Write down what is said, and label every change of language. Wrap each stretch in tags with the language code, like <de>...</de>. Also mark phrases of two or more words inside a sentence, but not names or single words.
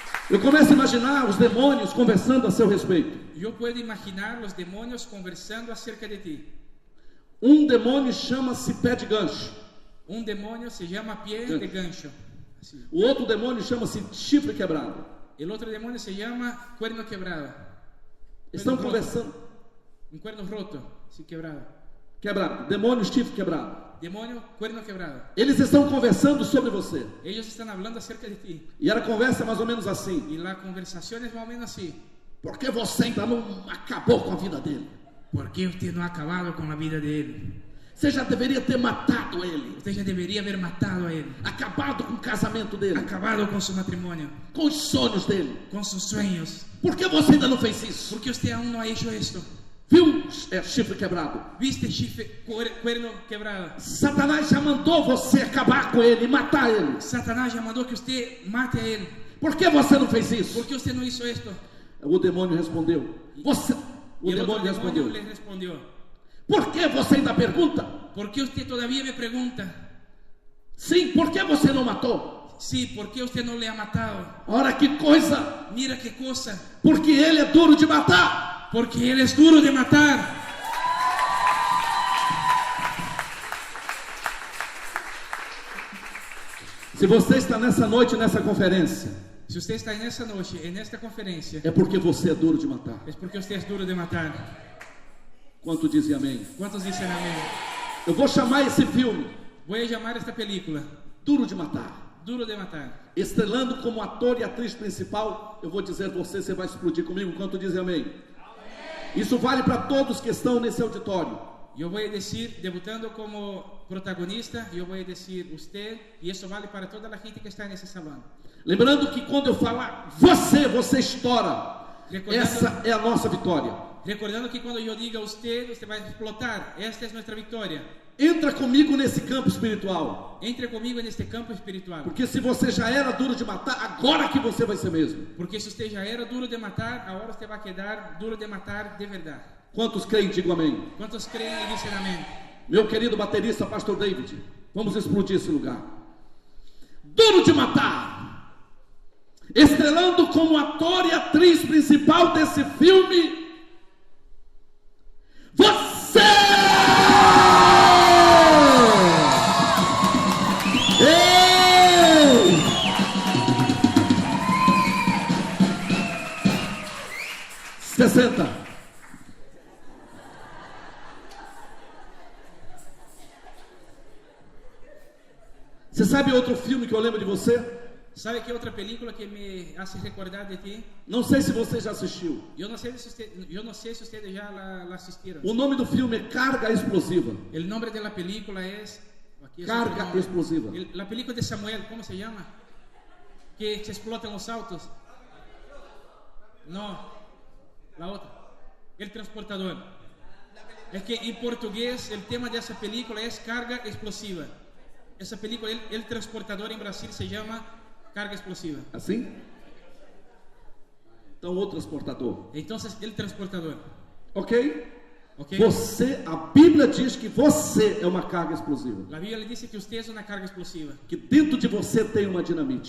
<pt>Eu começo a imaginar os demônios conversando a seu respeito.</pt> <es>Yo puedo imaginar los demonios conversando acerca de ti.</es> <pt>Um demônio chama-se pé de gancho.</pt> <es>Un demonio se llama pie de gancho. Así.</es> <pt>O outro demônio chama-se chifre quebrado.</pt> <es>El otro demonio se llama cuerno quebrado.</es> <pt>Estão</pt> <es>Cuerno</es> <pt>conversando.</pt> <es>roto. Un cuerno roto, sí, quebrado.</es> <pt>Quebrado. Demônio, chifre quebrado.</pt> <es>Demonio, cuerno quebrado.</es> <pt>Eles estão conversando sobre você.</pt> <es>Ellos están hablando acerca de ti.</es> <pt>E a conversa é mais ou menos assim.</pt> <es>Y la conversación es más o menos así.</es> <pt>Por que você ainda não acabou com a vida dele?</pt> <es>¿Por qué usted no ha acabado con la vida de él?</es> <pt>Você já deveria ter matado ele.</pt> <es>Usted ya debería haber matado a él.</es> <pt>Acabado com o casamento dele.</pt> <es>Acabado con su matrimonio.</es> <pt>Com os sonhos dele.</pt> <es>Con sus sueños.</es> <pt>Por que você ainda não fez isso?</pt> <es>¿Por qué usted aún no ha hecho esto?</es> <pt>Viu, chifre quebrado?</pt> <es>¿Viste chifre, cuerno quebrado?</es> <pt>Satanás já mandou você acabar com ele, matar ele.</pt> <es>Satanás ya mandó que usted mate a él.</es> <pt>Por que você não fez isso?</pt> <es>¿Por qué usted no hizo esto?</es> <pt>O demônio respondeu. O</pt> <es>el otro</es> <pt>demônio respondeu.</pt> <es>le respondió.</es> <pt>Por que você ainda pergunta?</pt> <es>¿Por qué usted todavía me pregunta?</es> <pt>Sim, por que você não matou?</pt> <es>Sí, ¿por qué usted no le ha matado?</es> <pt>Ora, que coisa!</pt> <es>Mira qué cosa.</es> <pt>Porque ele é duro de matar.</pt> <es>Porque él es duro de matar.</es> <pt>Se você está nessa noite, nessa conferência,</pt> <es>Si usted está en esta noche, en esta conferencia,</es> <pt>é porque você é duro de matar.</pt> <es>es porque usted es duro de matar.</es> <pt>Quanto dizem amém?</pt> <es>¿Cuántos dicen amén?</es> <pt>Eu vou chamar esse filme</pt> <es>Voy a llamar esta película</es> <pt>Duro de Matar.</pt> <es>Duro de Matar.</es> <pt>Estrelando como ator e atriz principal, eu vou dizer você vai explodir comigo. Quanto dizem amém? Isso vale para todos que estão nesse auditório.</pt> <es>Yo voy a decir, debutando como protagonista, yo voy a decir usted, y eso vale para toda la gente que está en ese salón.</es> <pt>Lembrando que quando eu falar você estoura. Essa é a nossa vitória.</pt> <es>Recordando que cuando yo diga usted va a explotar. Esta es nuestra victoria.</es> <pt>Entra comigo nesse campo espiritual.</pt> <es>Entre comigo en este campo espiritual.</es> <pt>Porque se você já era duro de matar, agora que você vai ser mesmo.</pt> <es>Porque si usted ya era duro de matar, ahora usted va a quedar duro de matar de verdad.</es> <pt>Quantos creem, digo amém.</pt> <es>¿Cuántos creen y dicen amén?</es> <pt>Meu querido baterista, Pastor David, vamos explodir esse lugar. Duro de Matar. Estrelando como ator e atriz principal desse filme, você! Ei! Se senta. Você sabe outro filme que eu lembro de você?</pt> <es>¿Sabe qué otra película que me hace recordar de ti?</es> <pt>Não sei se você já assistiu.</pt> <es>Yo no sé si ustedes ya la asistieron.</es> <pt>O nome do filme é Carga Explosiva.</pt> <es>El nombre de la película es... Carga Explosiva. La película de Samuel, ¿cómo se llama? Que se explotan los autos. No, la otra. El transportador. Es que en portugués el tema de esa película es Carga Explosiva.</es> <pt>Essa</pt> <es>película, el transportador</es> <pt>em Brasil se chama Carga Explosiva. Assim? Então, o transportador.</pt> <es>Então, el transportador.</es> <pt>Ok?</pt> <es>Ok?</es> <pt>Você, a Bíblia diz que você é uma carga explosiva. A Bíblia diz que você é uma carga explosiva. Que dentro de você tem uma dinamite.</pt>